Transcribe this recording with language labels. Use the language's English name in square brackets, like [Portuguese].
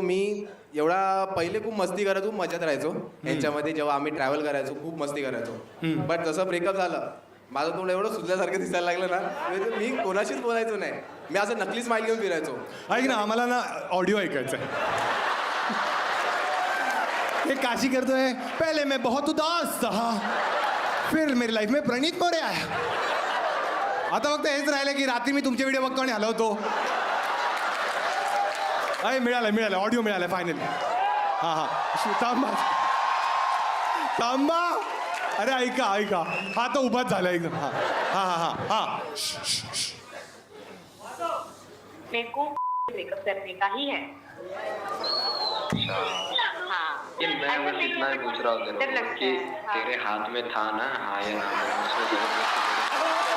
[Marathi] मी एवढा पहिले खूप मस्ती करायचो, मजात राहायचो यांच्यामध्ये. जेव्हा आम्ही ट्रॅव्हल करायचो खूप मस्ती करायचो. बट जसं ब्रेकअप झालं माझं तोंड एवढं सुजल्यासारखं दिसायला लागलं ना म्हणजे मी कोणाशीच बोलायचो नाही. मी असं नकली स्माईल घेऊन फिरायचो. ऐक ना आम्हाला ना ऑडिओ ऐकायचं आहे. ये काशी करतोय [Hindi] पहले मैं बहुत उदास था फिर मेरी लाईफ में प्रणीत मोरे आया. [Marathi] आता फक्त हेच राहिलं की रात्री मी तुमचे व्हिडिओ बघतो आणि हलवतो. अरे मिळालं ऑडिओ मिळालं फायनली. हां थांबा थांबा. अरे ऐका हा तो उभाच झाला एकदम. हा [Hindi] मेरे को ब्रेकअप करने का ही है. हाँ ये मैं बस इतना ही पूछ रहा हूँ तेरे को कि तेरे हाथ में था ना हाँ या ना उसमें